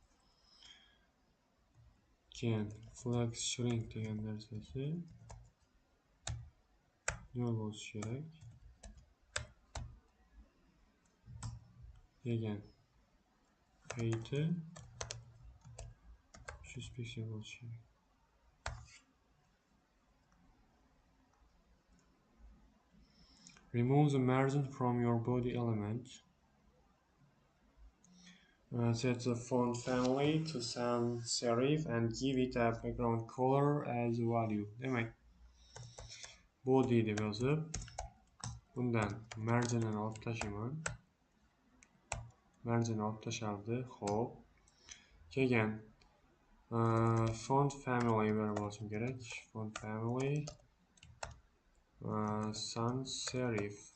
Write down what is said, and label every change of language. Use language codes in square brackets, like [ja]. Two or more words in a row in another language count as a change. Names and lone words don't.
[uz] Keyin [en] flex shrink [uz] degan narsasi 0 bo'lishi kerak. Keyin height 300 piksel bo'lishi kerak. [en] Remove the margin from your body element. Set the font family to sans serif and give it a background color as value. [uz] Demak, body deb yozib, bundan marginini olib tashlayman. Margin olib tashaldi. Xo'p. Keyin [en] font family [uz] berib olishim kerak. [en] Font family sans serif.